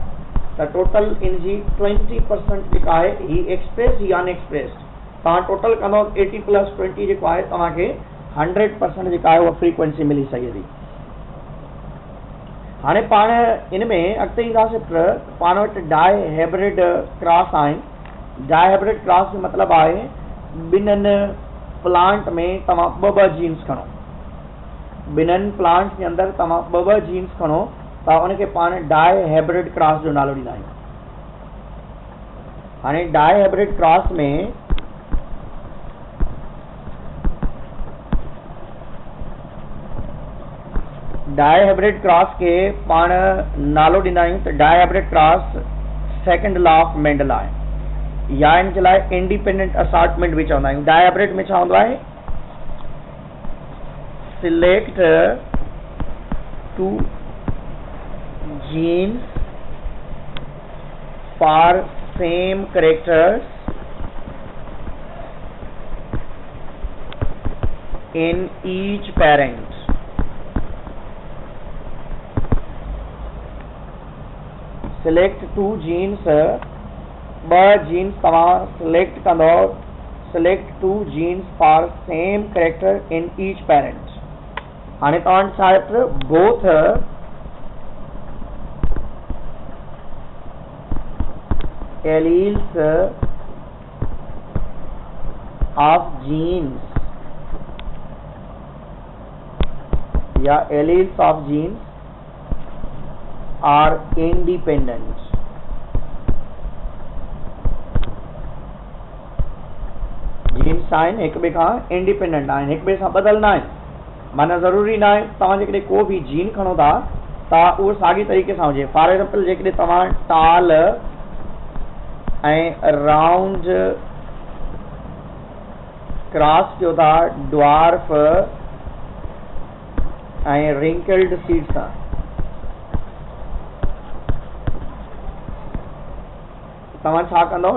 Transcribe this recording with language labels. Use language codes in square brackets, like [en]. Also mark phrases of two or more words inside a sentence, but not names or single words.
[sd] त टोटल इनजी 20% जेका आहे ही एक्सप्रेस, ही अनएक्सप्रेस्ड। तव्हां टोटल कंदव 80 + 20 जेको आहे तव्हांखे 100% जेका आहे उहा फ्रीक्वेंसी मिली सघे थी। हाणे पाण इन में अॻिते ईंदासीं त पाण वटि [en] dihybrid cross [sd] आहिनि। [en] dihybrid cross [sd] जो मतिलबु आहे ॿिन्हिनि प्लांट में तव्हां ॿ जीन्स खणो, ॿिन्हिनि प्लांट जे अंदरि तव्हां ॿ जीन्स खणो त उनखे पाण [en] dihybrid cross [sd] जो नालो ॾींदा आहियूं। हाणे [en] dihybrid cross [sd] में [en] dihybrid cross [sd] खे पाण नालो ॾींदा आहियूं त [en] dihybrid cross second law of Mendel [sd] आहे, या इन जे लाइ [en] independent assortment [sd] बि चवंदा आहियूं। [en] dihybrid [sd] में छा हूंदो आहे? [en] सिलेक्ट 2 genes for same characters in each parent. Select 2 genes, 2 genes तव्हां select कंदो, select 2 genes for same character in each parent. [sd] हाणे तव्हां छा आहे? [en] both alleles of genes या alleles of genes are independent. [sd] जीन्स आहिनि हिक ॿिए खां इंडिपेंडेंट आहिनि, हिक ॿिए सां बदलना आहिनि। माना ज़रूरी न आहे तव्हां जेकॾहिं को बि जीन खणो था त उहो साॻी तरीक़े सां हुजे। [en] for example [sd] जेकॾहिं तव्हां टाल ऐं [en] round cross [sd] कयो था ड्वार्फ ऐं [en] wrinkled seed [sd] सां, तव्हां छा कंदव?